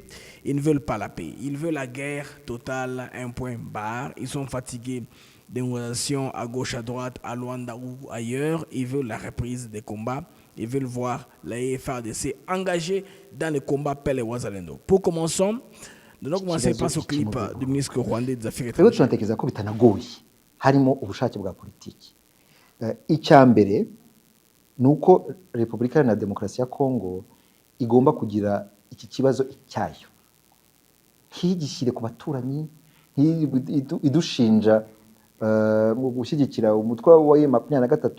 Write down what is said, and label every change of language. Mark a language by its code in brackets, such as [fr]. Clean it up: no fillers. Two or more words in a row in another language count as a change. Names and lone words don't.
[fr] Ils ne veulent pas la paix. Ils veulent la guerre totale, un point barre. Ils sont fatigués des négociations à gauche, à droite, à Luanda ou ailleurs. Ils veulent la reprise des combats. Ils veulent voir la FARDC engagée dans le combat Pele Wazalendo. Pour commencer, nous allons commencer par ce clip du ministre rwandais des Affaires étrangères. [rw] tunatekereza ko bitanagoye harimo ubushake bwa politiki. Icya mbere nuko Repubulika Iharanira Demokarasi ya Kongo igomba kugira iki kibazo icyayo, ntigishyire ku baturanyi, idushinja mu gushyigikira umutwe wa M23.